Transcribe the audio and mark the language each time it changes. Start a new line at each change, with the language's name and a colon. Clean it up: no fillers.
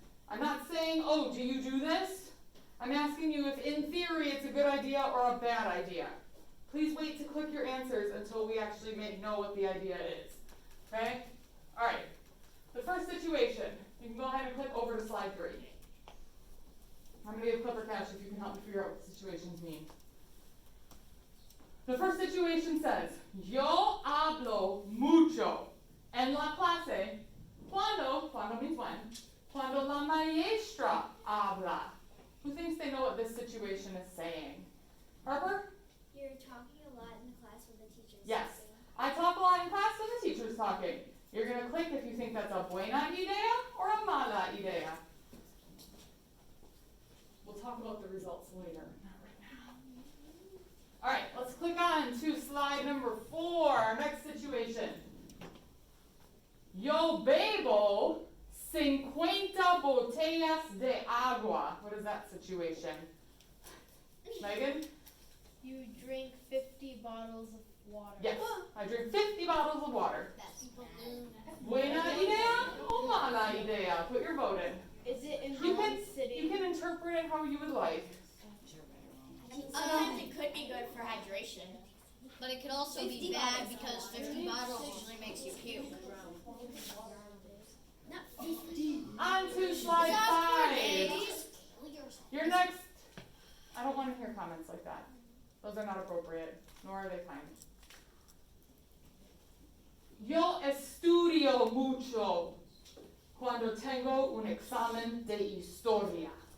English: I'm not saying, oh, do you do this? I'm asking you if in theory it's a good idea or a bad idea. Please wait to click your answers until we actually know what the idea is. Okay? Alright. The first situation. You can go ahead and click over to slide 3. I'm going to give Clipper Cash if you can help me figure out what the situations mean. The first situation says,
Spanish: yo hablo mucho en la clase cuando
English: means when,
Spanish: cuando la maestra habla.
English: Who thinks they know what this situation is saying? Harper? You're talking a lot in class when the teacher's Yes. talking. I talk a lot in class when the teacher's talking. You're going to click if you think that's a
Spanish: buena idea
English: or a
Spanish: mala idea.
English: We'll talk about the results later, not right now. Alright, let's click on to slide number 4. Next situation.
Spanish: Yo bebo 50 botellas de agua.
English: What is that situation? Megan? You drink 50 bottles of water. Yes. I drink 50 bottles of water. That's balloon.
Spanish: Buena idea
English: or
Spanish: mala idea?
English: Put your vote in. Is it in You one can, sitting? you can interpret it how you would like. Sometimes it could be good for hydration. But it could also be bad because 50 bottles usually makes you puke. On to slide 5. Your next, I don't want to hear comments like that. Those are not appropriate, nor are they kind.
Spanish: Yo estudio mucho cuando tengo un examen de historia.